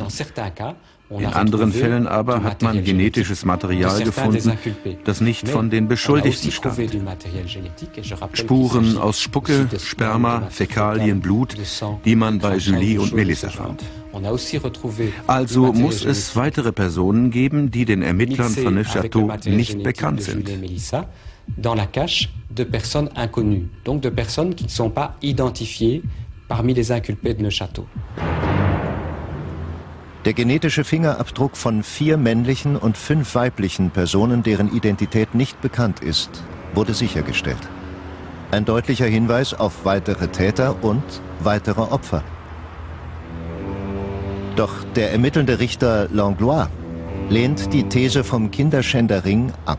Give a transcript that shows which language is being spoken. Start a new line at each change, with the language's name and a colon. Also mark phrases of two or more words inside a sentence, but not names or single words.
German: In anderen Fällen aber hat man genetisches Material gefunden, das nicht von den Beschuldigten stammt. Spuren aus Spucke, Sperma, Fäkalien, Blut, die man bei Julie und Melissa fand. Also muss es weitere Personen geben, die den Ermittlern von Neufchâteau nicht bekannt sind.
French: Dans la cache de personnes inconnues, donc de personnes qui ne sont pas identifiées parmi les inculpés de Neufchâteau.
German: Der genetische Fingerabdruck von 4 männlichen und 5 weiblichen Personen, deren Identität nicht bekannt ist, wurde sichergestellt. Ein deutlicher Hinweis auf weitere Täter und weitere Opfer. Doch der ermittelnde Richter Langlois lehnt die These vom Kinderschänderring ab.